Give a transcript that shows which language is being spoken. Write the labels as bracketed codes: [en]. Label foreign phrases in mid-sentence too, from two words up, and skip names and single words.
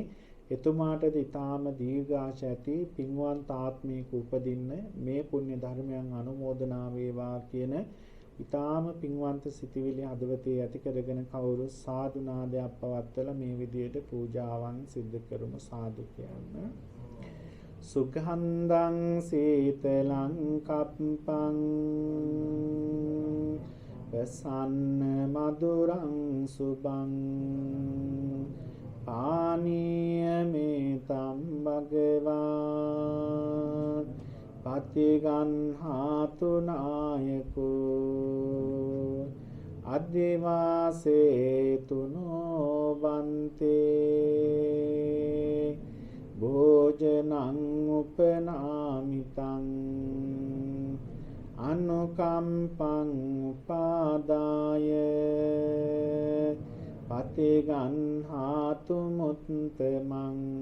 [si] එතුමාටද ඊ타ම දීර්ඝාෂ ඇති පින්වන්ත ආත්මයක උපදින්න මේ පුණ්‍ය ධර්මයන් අනුමෝදනා වේවා කියන ඊ타ම පින්වන්ත සිටිවිලි හදවතේ ඇති කරගෙන කවුරු සාදු නාදයක් පවත්වලා මේ විදියට පූජාවන් සිදු කරමු. සාදු කියන්න. [pi] සුඛන්දං සීතලං කප්පං ප්‍රසන්න මధుරං සුභං පානීය මේතම් භගවා පතිගන්හාතු නායකෝ අද්දිවාසේතුනෝ බන්තේ භෝජනං උපනාමිතං අනුකම්පං උපාදාය පතිගන්හාතු මුත්තමං